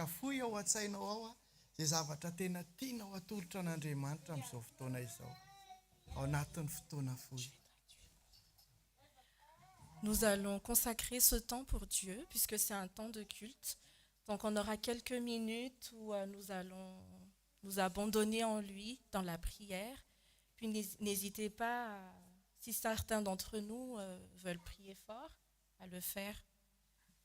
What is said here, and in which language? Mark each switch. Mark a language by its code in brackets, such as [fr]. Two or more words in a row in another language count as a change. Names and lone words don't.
[mg] fohy ao an-tsainao ao izay zavatra tena tianao atolotra an'Andriamanitra amin'izao fotoana izao ao anatin'ny fotoana fohy. [fr] Nous allons consacrer ce temps pour Dieu puisque c'est un temps de culte. Donc on aura quelques minutes où nous allons nous abandonner en lui dans la prière. Puis n'hésitez pas, si certains d'entre nous veulent prier fort, à le faire.